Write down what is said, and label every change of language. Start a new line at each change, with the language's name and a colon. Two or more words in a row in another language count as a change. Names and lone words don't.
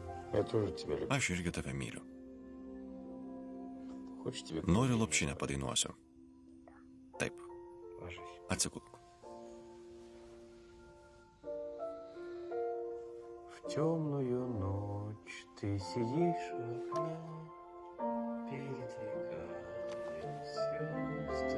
Russian: Я тоже тебя люблю.
Lithuanian: Aš irgi tave myliu.
Russian: Хочешь тебе...
Lithuanian: Noriu lopšinę padainuosiu. Taip,
Russian: Ложись.
Lithuanian: atsigulk.
Russian: В темную ночь ты сидишь в окне, передвигая звезды.